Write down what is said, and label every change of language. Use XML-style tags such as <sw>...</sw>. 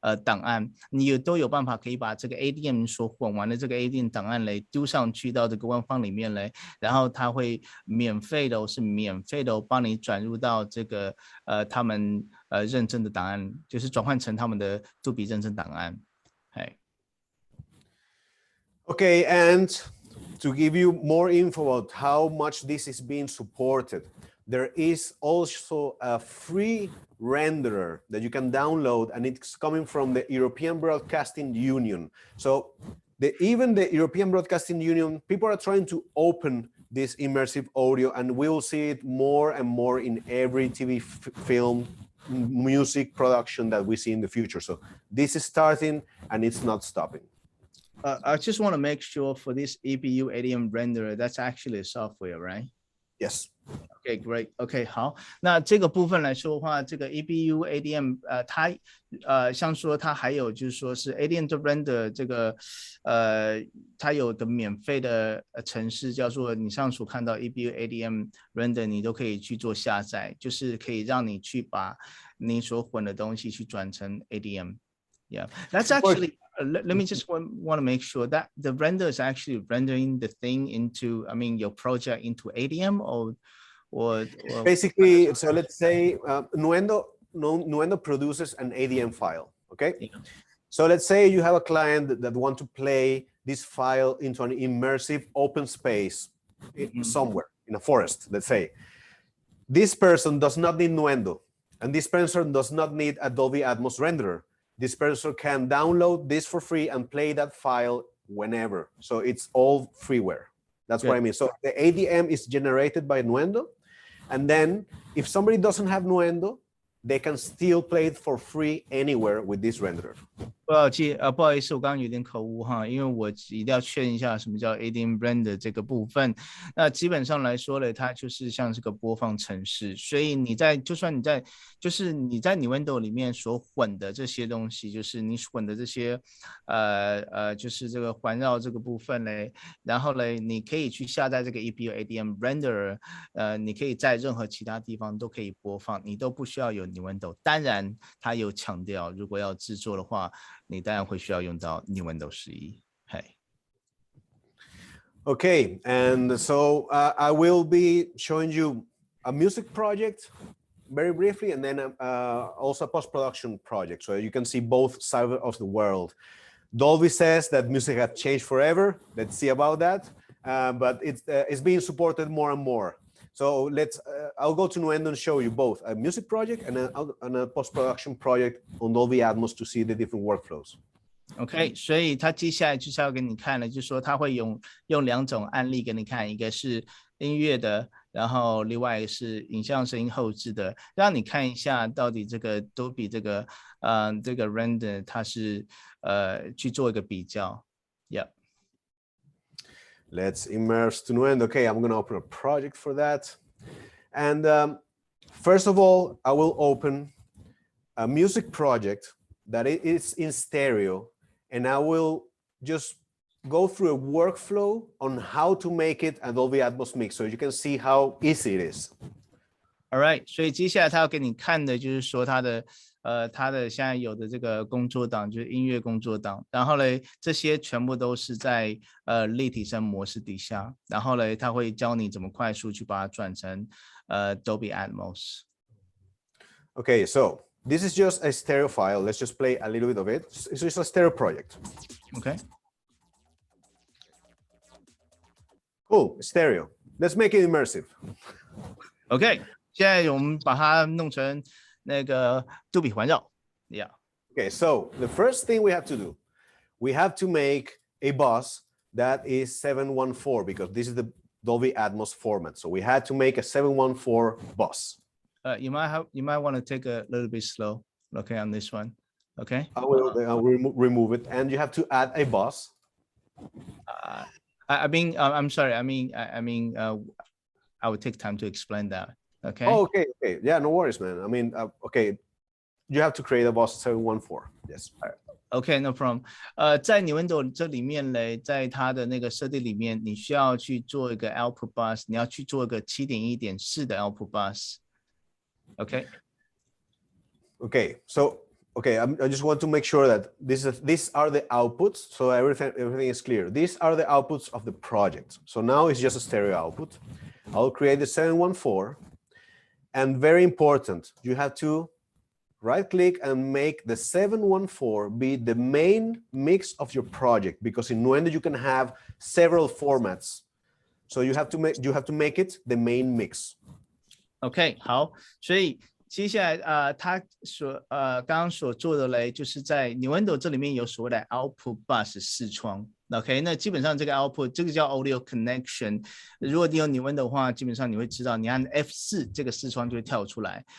<zh>档案，你都有办法可以把这个 ADM 所混完的这个 ADM 档案嘞丢上去到这个官方里面嘞，然后它会免费的帮你转入到这个他们认证的档案，就是转换成他们的杜比认证档案。</zh> <en>Okay, and to give you more info about how much this is being supported, there is also a free renderer that you can download, and it's coming from the European Broadcasting Union. So even the European Broadcasting Union, people are trying to open this immersive audio, and we will see it more and more in every TV film, music production that we see in the future. So this is starting and it's not stopping. I just want to make sure for this EBU ADM renderer, that's actually a software, right? Yes. Okay, great.</en> <zh>Okay, 好，那这个部分来说的话，这个 EBU ADM，它像说它还有就是说是 ADM 的 render 这个它有的免费的程式叫做你上所看到 EBU ADM render， 你都可以去做下载，就是可以让你去把你所混的东西去转成 ADM。</zh> <en>Yeah, that's actually. Let me just want to make sure that the render is actually rendering the thing into, I mean, your project into ADM or basically. So let's say Nuendo produces an ADM file. Okay. Yeah. So let's say you have a client that want to play this file into an immersive open space somewhere in a forest. Let's say this person does not need Nuendo, and this person does not need a Dolby Atmos renderer. This person can download this for free and play that file whenever. So it's all freeware. That's what I mean. So the ADM is generated by Nuendo. And then if somebody doesn't have Nuendo, they can still play it for free anywhere with this renderer.</en> <zh>不好意思，我刚刚有点口误哈，因为我一定要确认一下什么叫 ADM render 这个部分。那基本上来说呢，它就是像是个播放程式，所以就算你在 Nuendo 里面所混的这些东西，就是你混的这些就是这个环绕这个部分嘞，然后嘞，你可以去下载这个 EBU ADM renderer，你可以在任何其他地方都可以播放，你都不需要有 Nuendo。当然，它有强调，如果要制作的话，你当然会需要用到 Nuendo 11。嘿。</zh> <en>Okay, and so I will be showing you a music project very briefly, and then also a post-production project, so you can see both sides of the world. Dolby says that music has changed forever. Let's see about that, but it's being supported more and more. So I'll go to Nuendo and show you both a music project and a post-production project on Dolby Atmos to see the different workflows.</en> <zh>OK， 所以他接下来就是要给你看的，就是说他会用2种案例给你看，一个是音乐的，然后另外一个是影像声音后置的，让你看一下到底这个都比这个render 它是去做一个比较。</zh> <en>Yeah. Let's immerse to Nuendo. Okay, I'm going to open a project for that. And first of all, I will open a music project that is in stereo, and I will just go through a workflow on how to make it a Dolby Atmos mix, so you can see how easy it is. All right,</en> <zh>所以接下来他要给你看的就是说他的现在有的这个工作档就是音乐工作档，然后呢这些全部都是在立体声模式底下，然后呢他会教你怎么快速去把它转成Dolby Atmos.</zh> <en>Okay, so this is just a stereo file. Let's just play a little bit of it. It's just a stereo project. Okay. Cool, stereo. Let's make it immersive. Okay.</en> <zh>现在我们把它弄成那个杜比环绕。</zh> <en>Yeah. Okay, so the first thing we have to do, we have to make a bus that is 714 because this is the Dolby Atmos format. So we had to make a 714 bus. You might want to take a little bit slow, okay, on this one, okay? I will remove it, and you have to add a bus. I'm sorry. I would take time to explain that. Okay. Oh, okay. Yeah, no worries, man. I mean, okay, you have to create a bus 714. Yes. Okay, no problem.</en> <zh>在 Nuendo 这里面呢，在它的那个设定里面，你需要去做一个 output bus， 你要去做一个 7.1.4 的 output bus.</zh> <en>Okay. Okay. So, I just want to make sure that these are the outputs, so everything is clear. These are the outputs of the project. So now it's just a stereo output. I'll create the 714, and very important, you have to right-click and make the 714 be the main mix of your project, because in Nuendo you can have several formats. So you have to make it the main mix.</en> <zh>OK， 好，所以接下来他刚刚所做的嘞，就是在 Nuendo 这里面有所谓的 Output Bus 视窗。 OK， 那基本上这个 Output 这个叫 Audio Connection。如果你有 Nuendo 的话，基本上你会知道，你按 F4 这个视窗就会跳出来。</zh>